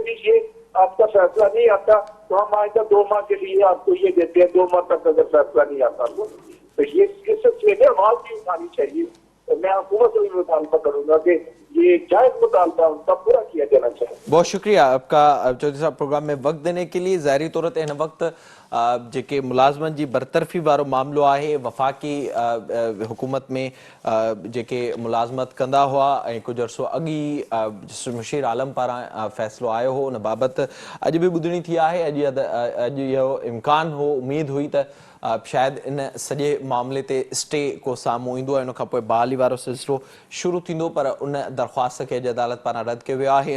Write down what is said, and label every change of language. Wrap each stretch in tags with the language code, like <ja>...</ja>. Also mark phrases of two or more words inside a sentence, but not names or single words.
<ur>کہ یہ آپ کا فیصلہ نہیں آتا تو ہم آئندہ 2 ماہ کے لیے آپ کو یہ دیتے ہیں, 2 ماہ تک اگر فیصلہ نہیں آتا تو یہ سلسلے میں آواز بھی اٹھانی چاہیے. میں حکومت سے بھی مطالبہ کروں گا کہ یہ جائز مطالبہ ان کا پورا کیا جانا چاہیے. بہت شکریہ آپ کا چودھری صاحب پروگرام میں وقت دینے کے لیے.</ur> <sd>ظاہری طور تے ہن وقت जेके मुलाज़मनि जी बरतरफ़ी वारो मामिलो आहे, वफ़ाक़ी हुकूमत में जेके मुलाज़मत कंदा हुआ ऐं कुझु अरसो अॻु ई मुशीर आलम पारां फ़ैसिलो आयो हो उन बाबति अॼु बि ॿुधणी थी आहे. अॼु इहो इम्कान हो, उमेद हुई त शायदि इन सॼे मामले ते स्टे को साम्हूं ईंदो ऐं उन खां पोइ बहाली वारो सिलसिलो शुरू थींदो, पर उन दरख़्वास्त खे अॼु अदालत पारां रद्द कयो वियो आहे.</sd>